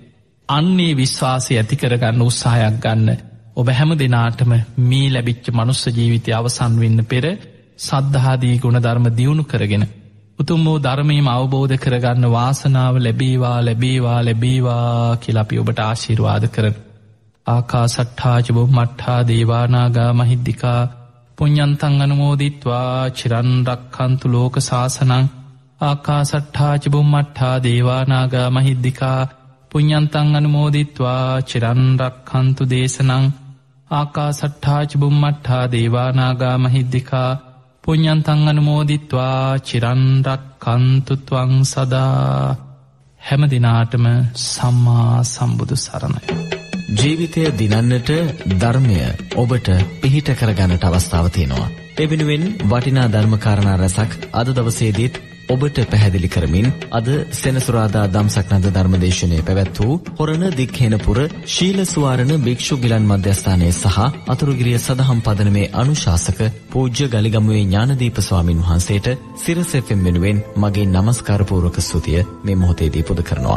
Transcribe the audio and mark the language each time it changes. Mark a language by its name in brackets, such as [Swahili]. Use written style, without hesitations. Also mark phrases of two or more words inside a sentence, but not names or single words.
[Sinhala] අන්නේ විශ්වාසය ඇති කරගන්න උත්සාහයක් ගන්න. ඔබ හැම දිනාටම මේ ලැබිච්ච මනුස්ස ජීවිතය අවසන් වෙන්න පෙර සද්ධාදී ගුණ ධර්ම දියුණු කරගෙන උතුම් වූ ධර්මයේම අවබෝධ කරගන්න වාසනාව ලැබේවා ලැබේවා ලැබේවා කියලා අපි ඔබට ආශිර්වාද කරමු. [Pali] ආකාසට්ඨා ච බුම්මට්ඨා දේවානාගා මහිද්దికා පුඤ්ඤන්තං අනුමෝදිත්වා චිරන් රක්ඛන්තු ලෝක සාසනං. ආකාසට්ඨා ච බුම්මට්ඨා දේවානාගා මහිද්దికා පුඤ්ඤන්තං අනුමෝදිත්වා චිරන් රක්ඛන්තු දේශනං. ආකාසට්ඨා ච බුම්මට්ඨා දේවානාගා මහිද්దికා පුඤ්ඤන්තං අනුමෝදිත්වා චිරන් රක්ඛන්තු ත්වං සදා. [Sinhala] හැම දිනාටම සම්මා සම්බුදු සරණයි. ජීවිතය දිනන්නට ධර්මය ඔබට පිහිට කරගන්නට අවස්ථාව තියෙනවා. ඒ වෙනුවෙන් වටිනා ධර්ම කාරණා රැසක් අද දවසේදීත් ඔබට පැහැදිලි කරමින් අද සෙනසුරාදා දම්සක් නද ධර්මදේශනයේ පැවැත් වූ හොරණ දික්හේනපුර ශීල සුවාරණ භික්ෂු ගිලන් මධ්‍යස්ථානයේ සහ අතුරුගිරිය සදහම් පදනමේ අනුශාසක පූජ්‍ය ගලිගමුවේ ඥානදීප ස්වාමින් වහන්සේට සිරස FM වෙනුවෙන් මගේ නමස්කාර පූර්වක ස්තුතිය මේ මොහොතේදී පුද කරනවා.